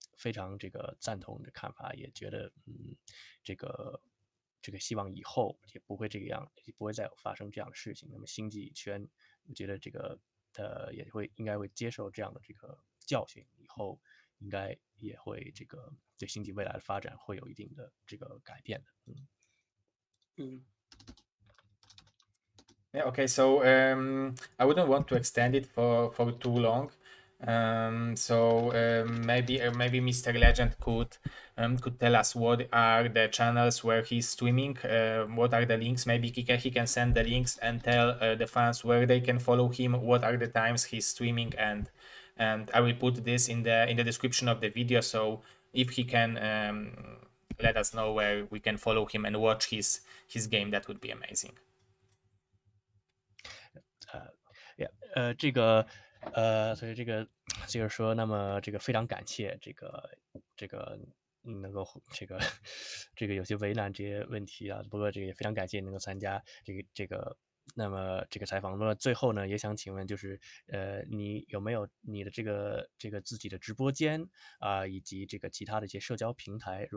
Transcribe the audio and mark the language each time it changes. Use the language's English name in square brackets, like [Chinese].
[Chinese] 常这个赞同的看法，也觉得这个希望以后也不会这个样，也不会再有发生这样的事情。那么星际圈，我觉得这个也应该会接受这样的这个教训，以后应该也会这个对星际未来的发展会有一定的这个改变的。 [English] Yeah, okay, so I wouldn't want to extend it for too long. Maybe Mr. Legend could tell us what are the channels where he's streaming, what are the links. Maybe he can send the links and tell the fans where they can follow him, what are the times he's streaming, and I will put this in the description of the video. So if he can let us know where we can follow him and watch his game, that would be amazing. [Chinese] 这个所以这个就是说，那么这个非常感谢这个能够这个有些为难这些问题啊，不过这个也非常感谢能够参加那么这个采访。那么最后呢，也想请问，就是你有没有你的这个自己的直播间以及这个其他的一些社交平台？